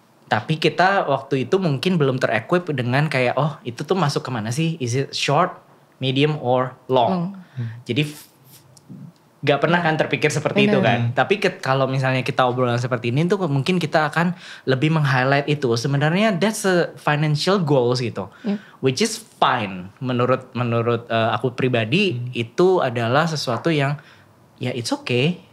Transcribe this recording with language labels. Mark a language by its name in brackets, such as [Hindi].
[Indonesian] Tapi kita waktu itu mungkin belum ter-equip dengan kayak oh itu tuh masuk kemana sih? [English] Is it short, medium, or long? [Indonesian] Jadi gak pernah kan terpikir seperti itu kan. Tapi kalau misalnya kita obrolan seperti ini tuh mungkin kita akan lebih meng-highlight itu. Sebenarnya [English] that's a financial goals gitu. Which is fine. [Indonesian] Menurut aku pribadi itu adalah sesuatu yang ya [English] it's okay.